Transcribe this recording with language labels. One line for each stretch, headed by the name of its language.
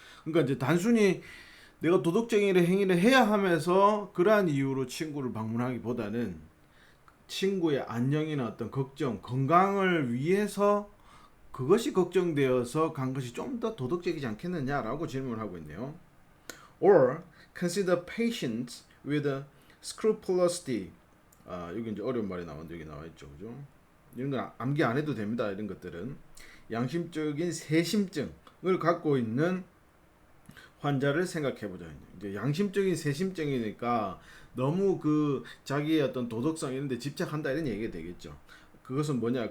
Korean: 그러니까 이제 단순히 내가 도덕적인 행위를 해야 하면서 그러한 이유로 친구를 방문하기보다는 친구의 안녕이나 어떤 걱정, 건강을 위해서 그것이 걱정되어서 간 것이 좀 더 도덕적이지 않겠느냐라고 질문을 하고 있네요.
English: Or consider patients with scrupulosity.
Korean: 여기 이제 어려운 말이 나왔는데 여기 나와 있죠, 그죠? 이런 건 암기 안 해도 됩니다. 이런 것들은 양심적인 세심증을 갖고 있는 환자를 생각해보자. 이제 양심적인 세심증이니까 너무 그 자기의 어떤 도덕성 이런 데 집착한다 이런 얘기가 되겠죠. 그것은 뭐냐?